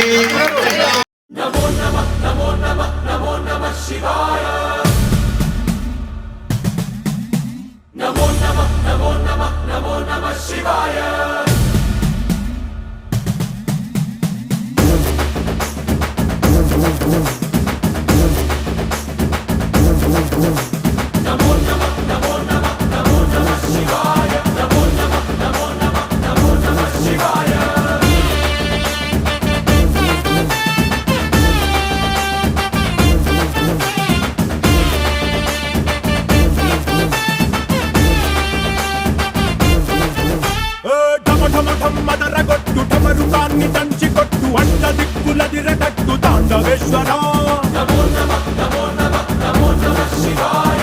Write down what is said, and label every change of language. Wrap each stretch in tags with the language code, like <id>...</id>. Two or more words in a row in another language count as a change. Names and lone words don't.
<sa>नमो नमः नमो नमः नमो नमः शिवाय नमो नमः नमो नमः नमो नमः शिवाय नमो नमः नमो नमः नमो नमः शिवाय नमो नमः नमो नमः नमो नमः शिवाय</sa> <te>మదరగొట్టు ఢమరుకాన్ని దంచి కొట్టు అంట దిక్కులదిరగట్టు తాండవేశ్వర</te> <sa>నమో నమః నమో నమః నమో నమః శివాయ</sa>